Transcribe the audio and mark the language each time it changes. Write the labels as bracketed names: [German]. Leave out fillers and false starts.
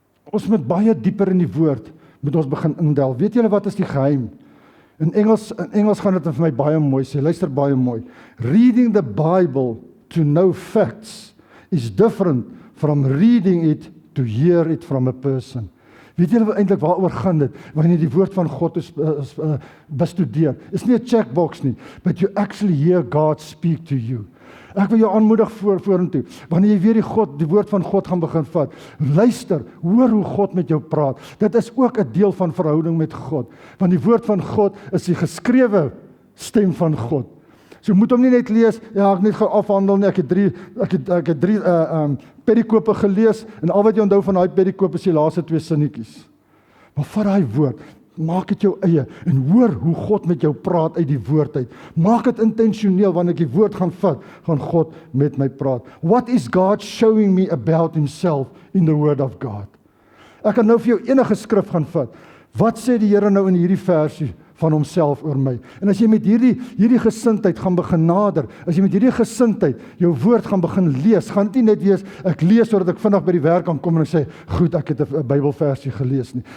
[Afrikaans] Ons moet baie dieper in die woord moet ons begin indel. Weet julle wat is die geheim? In Engels gaan dit vir my baie mooi sê. Luister baie mooi. [English] Reading the Bible to know facts is different from reading it to hear it from a person. [Afrikaans] Weet julle eintlik waaroor gaan dit? Wanneer jy die woord van God bestudeer. Is nie 'n checkbox nie, [English] but you actually hear God speak to you. [Afrikaans] Ek wil jou aanmoedig vorentoe. Wanneer jy weer die woord van God gaan begin vat, luister, hoor hoe God met jou praat. Dit is ook 'n deel van verhouding met God. Want die woord van God is die geskrewe stem van God. So moet hom nie net lees, ja, ek net gou afhandel nie. Ek het drie perikope gelees en al wat jy onthou van daai perikope is die laaste 2 sinnetjies. Maar vat daai woord, maak dit jou eie en hoor hoe God met jou praat uit die woord uit. Maak dit intentioneel, wanneer ek die woord gaan vat, gaan God met my praat. [English] What is God showing me about himself in the word of God? [Afrikaans] Ek kan nou vir jou enige skrif gaan vat. Wat sê die Here nou in hierdie versie van homself oor my? En as jy met hierdie gesindheid gaan begin nader, as jy met hierdie gesindheid jou woord gaan begin lees, gaan dit nie net wees, ek lees sodat ek vinnig by die werk kan kom en ek sê, goed, ek het 'n Bybelversie gelees nie.